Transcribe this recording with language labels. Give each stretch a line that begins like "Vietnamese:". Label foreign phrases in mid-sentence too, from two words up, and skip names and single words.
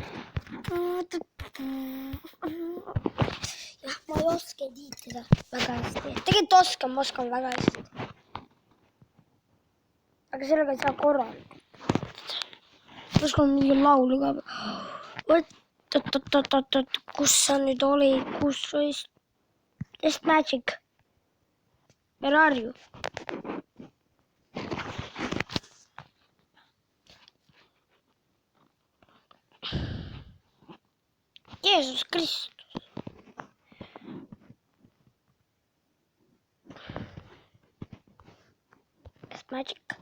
Estonian: Jah, ma ei oska tiitida väga hästi. Tegelikult oskan väga hästi. Aga sellega ei saa korralikult. Oskan mingi laulu ka. Kus sa nüüd oli? Kus Magic?
English: Where are you?
Estonian: Jeesus Kristus. Magic.